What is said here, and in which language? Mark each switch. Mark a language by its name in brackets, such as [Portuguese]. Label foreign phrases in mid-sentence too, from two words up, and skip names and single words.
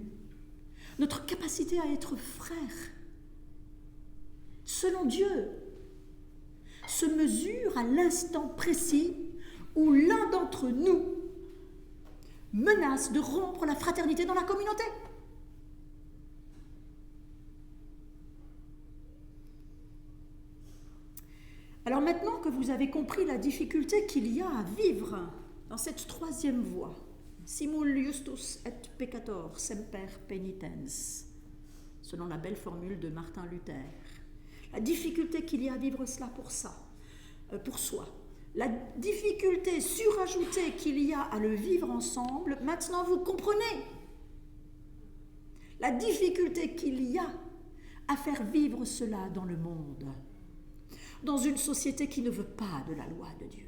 [French] Notre capacité à être frères, selon Dieu, se mesure à l'instant précis où l'un d'entre nous menace de rompre la fraternité dans la communauté. Alors maintenant que vous avez compris la difficulté qu'il y a à vivre dans cette troisième voie, [Latin] simul justus et peccator semper penitens, [French] selon la belle formule de Martin Luther, la difficulté qu'il y a à vivre cela pour soi, la difficulté surajoutée qu'il y a à le vivre ensemble, maintenant vous comprenez la difficulté qu'il y a à faire vivre cela dans le monde, dans une société qui ne veut pas de la loi de Dieu.